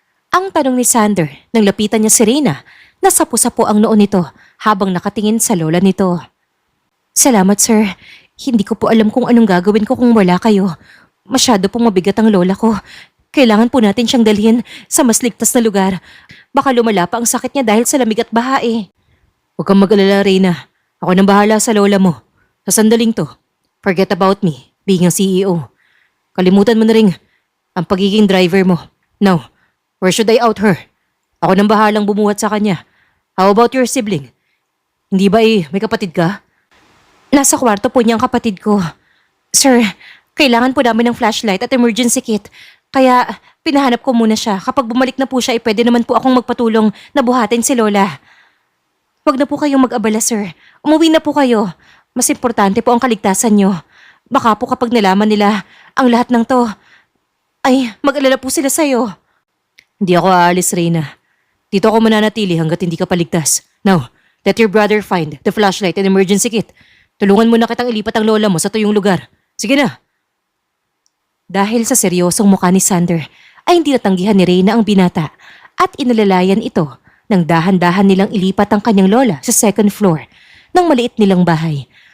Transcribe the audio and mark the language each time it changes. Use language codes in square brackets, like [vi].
[tl] Ang tanong ni Sander nang lapitan niya si Reyna na sapo-sapo ang noo nito habang nakatingin sa lola nito. Salamat, sir. Hindi ko po alam kung anong gagawin ko kung wala kayo. Masyado pong mabigat ang lola ko. Kailangan po natin siyang dalhin sa mas ligtas na lugar. Baka lumala pa ang sakit niya dahil sa lamig at baha eh. Huwag kang mag-alala, Reyna. Ako nang bahala sa lola mo. Sa sandaling to, [en] forget about me, being a CEO. [tl] Kalimutan mo na rin ang pagiging driver mo. [en] Now, where should I out her? [tl] Ako nang bahalang bumuhat sa kanya. [en] How about your sibling? [tl] Hindi ba may kapatid ka? Nasa kwarto po niyang kapatid ko. Sir, kailangan po namin ng flashlight at emergency kit. Kaya pinahanap ko muna siya. Kapag bumalik na po siya, pwede naman po akong magpatulong na buhatin si Lola. Huwag na po kayong mag-abala, sir. Umuwi na po kayo. Mas importante po ang kaligtasan niyo. Baka po kapag nalaman nila ang lahat ng to, ay mag-alala po sila sa'yo. Hindi ako aalis, Reyna. Dito ako mananatili hanggat hindi ka paligtas. [en] Now, let your brother find the flashlight and emergency kit. [tl] Tulungan mo na kitang ilipat ang lola mo sa tuyong lugar. Sige na. Dahil sa seryosong mukha ni Sander, ay hindi natanggihan ni Reyna ang binata at inalalayan ito nang dahan-dahan nilang ilipat ang kanyang lola sa second floor ng maliit nilang bahay.